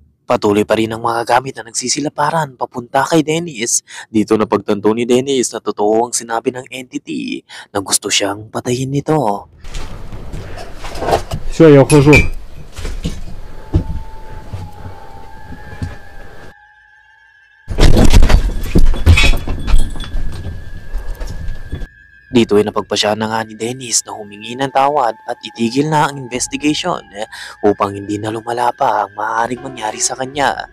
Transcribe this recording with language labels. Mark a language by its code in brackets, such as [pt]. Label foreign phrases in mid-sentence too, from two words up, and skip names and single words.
[tl] Patuloy pa rin ang mga gamit na nagsisilaparan papunta kay Dennis. Dito napagtanto ni Dennis na totoo ang sinabi ng entity na gusto siyang patayin nito. [ru] Все, я ухожу. [tl] Dito ay napagpasya na nga ni Dennis na humingi ng tawad at itigil na ang investigation upang hindi na lumala pa ang maaaring mangyari sa kanya.